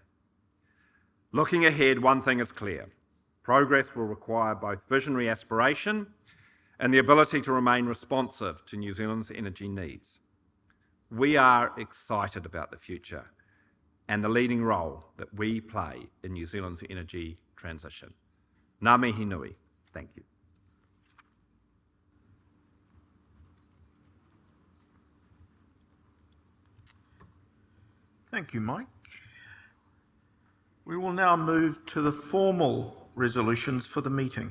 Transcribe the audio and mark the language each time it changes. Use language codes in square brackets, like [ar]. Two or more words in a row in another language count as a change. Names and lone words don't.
[en] Looking ahead, one thing is clear. Progress will require both visionary aspiration and the ability to remain responsive to New Zealand's energy needs. We are excited about the future and the leading role that we play in New Zealand's energy transition. [mi] Ngā mihi nui. [en] Thank you. Thank you, Mike. We will now move to the formal resolutions for the meeting.